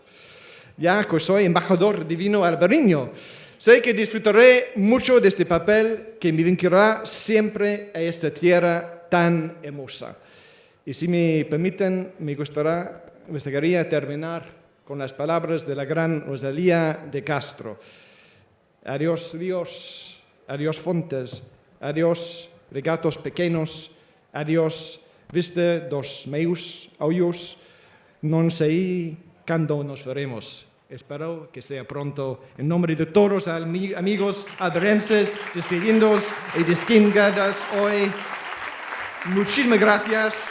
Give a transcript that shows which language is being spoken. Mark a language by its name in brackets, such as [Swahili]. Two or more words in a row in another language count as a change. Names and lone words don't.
[Spanish] Ya que soy embajador divino albariño, sé que disfrutaré mucho de este papel que me vinculará siempre a esta tierra tan hermosa. Y si me permiten, me gustaría terminar con las palabras de la gran Rosalía de Castro. [Galician] Adiós ríos, adiós fontes, adiós regatos pequeños, adiós viste dos meus ollos, non sei cando nos veremos. [Spanish] Espero que sea pronto. En nombre de todos los amigos albarenses, distinguidos y distinguidas hoy, muchísimas gracias.